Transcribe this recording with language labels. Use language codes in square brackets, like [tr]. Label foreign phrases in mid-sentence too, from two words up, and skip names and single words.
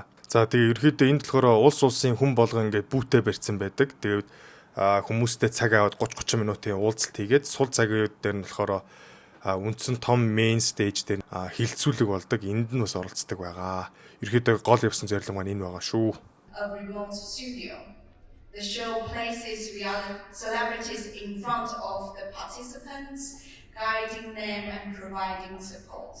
[mn] За тэгээ ерөөхдөө энд болохоор улс улсын хүн болгон ингээд бүүтээ барьсан байдаг. Тэгээд хүмүүстэй цаг аваад 30-30 минутын уулзалт хийгээд сул цагууд дээр нь болохоор үндсэн том [en] main stage [mn] дээр хилцүүлэг болдог. Энд нь бас оролцдог байгаа. Ерөөхдөө гол явсан зорилго маань энэ байгаа шүү. [en] A remote studio. The show places reality celebrities in front of the participants, guiding them and providing support.